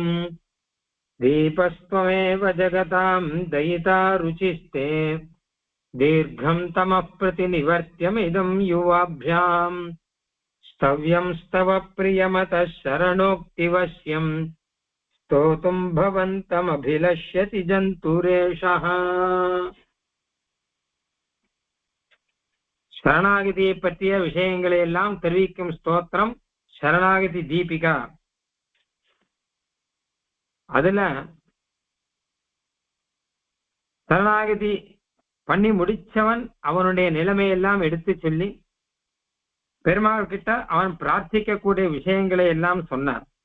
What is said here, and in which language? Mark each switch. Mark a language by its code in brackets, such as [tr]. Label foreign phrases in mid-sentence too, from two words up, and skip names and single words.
[sa] दीपस्त्वमेव जगतां दयिता रुचिस्ते दीर्घं तमः प्रतिनिवर्त्यमिदं युवाभ्याम्। स्तव्यं स्तव प्रियमतः शरणोक्तिवश्यम् स्तोतुं भवन्तमभिलष्यति जन्तुरेषः। [ta] சரணாகதியை பற்றிய விஷயங்களை எல்லாம் தெரிவிக்கும் ஸ்தோத்திரம் சரணாகதி தீபிகா. அதுல சரணாகதி பண்ணி முடிச்சவன் அவனுடைய நிலைமையெல்லாம் எடுத்து சொல்லி பெருமாள் கிட்ட அவன் பிரார்த்திக்க கூடிய விஷயங்களை எல்லாம் சொன்னார்.